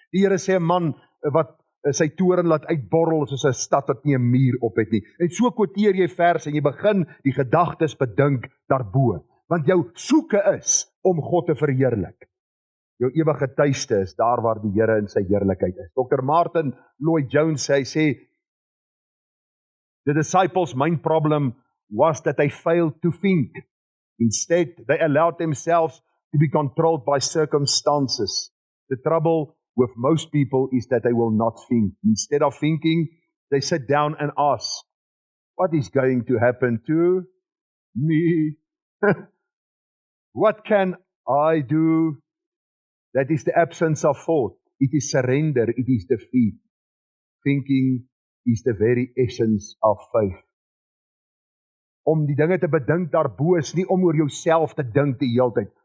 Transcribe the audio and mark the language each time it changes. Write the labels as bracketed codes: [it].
[af] Die Here sê 'n man wat sy toren laat uitborrel soos 'n stad wat nie 'n muur op het nie. En so quoteer jy vers en jy begin die gedagtes bedink daarbo. Want jou soeke is om God te verheerlik. Jou ewige tuiste is daar waar die Here in sy heerlikheid is. Dr. [en] Martin Lloyd-Jones [af] hy sê, [en] the disciples' main problem was that they failed to think. Instead, they allowed themselves to be controlled by circumstances. The trouble with most people is that they will not think. Instead of thinking, they sit down and ask, what is going to happen to me? What can I do? That is the absence of thought. It is surrender. It is defeat. Thinking is the very essence of faith. [af] Om die dinge te bedink daarbo is nie om oor jouself te dink die hele tyd.